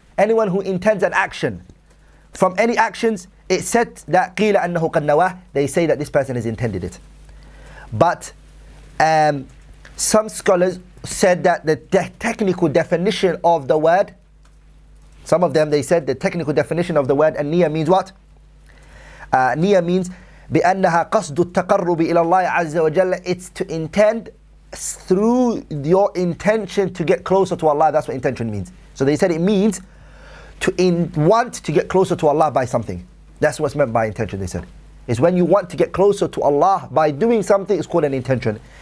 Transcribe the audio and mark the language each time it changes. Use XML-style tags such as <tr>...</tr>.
<en>Anyone who intends an action. From any actions, it's said that قِيلَ أَنَّهُ قَدْ نَوَاهُ. They say that this person has intended it. But some scholars said that the technical definition of the word, some of them, they said the technical definition of the word النية means what?</en> <ar>Niyyah means بأنها قصد التقرب إلى الله عز وجل.</ar> <en>It's to intend through your intention to get closer to Allah. That's what intention means. So they said it means to want to get closer to Allah by something. That's what's meant by intention, they said. It's when you want to get closer to Allah by doing something, it's called an intention.</en>